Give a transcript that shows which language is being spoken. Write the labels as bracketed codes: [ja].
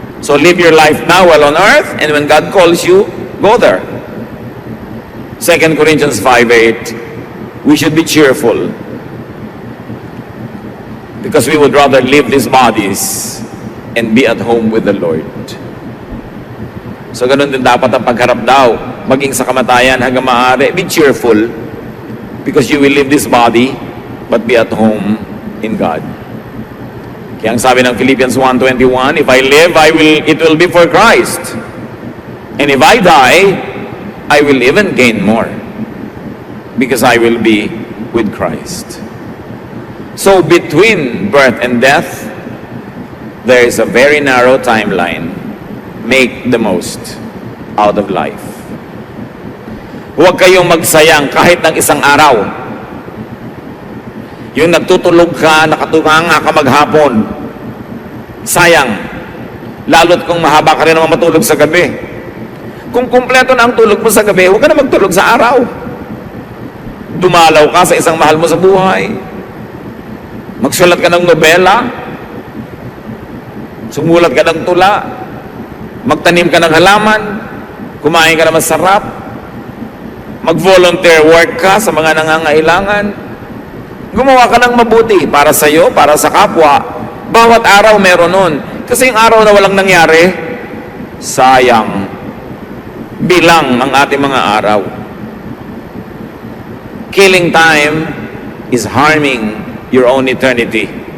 [en] So live your life now while on earth, and when God calls you, go there. 2 Corinthians 5:8, we should be cheerful because we would rather leave these bodies and be at home with the Lord. [tl] So ganun din dapat ang pagharap daw, maging sa kamatayan hanggang maaari. [en] Be cheerful because you will leave this body but be at home in God. [tl] Kaya ang sabi ng [en] Philippians 1:21, if I live, it will be for Christ. And if I die, I will even gain more because I will be with Christ. So between birth and death, there is a very narrow timeline. Make the most out of life. [tl] Huwag kayong magsayang kahit ng isang araw. Yung nagtutulog ka, nakatunganga ka maghapon, sayang. Lalo't kung mahaba ka rin naman matulog sa gabi. Kung kumpleto na ang tulog mo sa gabi, huwag ka na magtulog sa araw. Dumalaw ka sa isang mahal mo sa buhay. Magsulat ka ng nobela. Sumulat ka ng tula. Magtanim ka ng halaman. Kumain ka na masarap. Mag-volunteer work ka sa mga nangangailangan. Gumawa ka ng mabuti para sa iyo, para sa kapwa. Bawat araw meron nun. Kasi yung araw na walang nangyari, sayang. Bilang ang ating mga araw. [en] Killing time is harming your own eternity.